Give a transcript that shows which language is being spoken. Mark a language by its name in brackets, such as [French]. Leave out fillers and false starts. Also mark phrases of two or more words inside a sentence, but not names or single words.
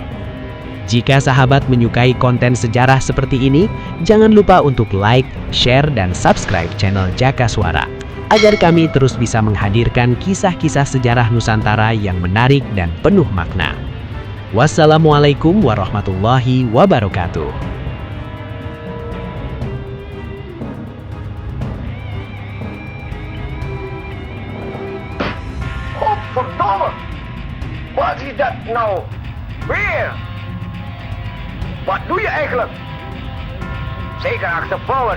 [Indonesian] Jika sahabat menyukai konten sejarah seperti ini, jangan lupa untuk like, share, dan subscribe channel Jakaswara, agar kami terus bisa menghadirkan kisah-kisah sejarah Nusantara yang menarik dan penuh makna. [Arabic] والسلام عليكم ورحمة الله وبركاته. [Dutch] Oh, verdomme! Wat is dat nou weer? Wat doe je eigenlijk? Zeker achter vrouwen.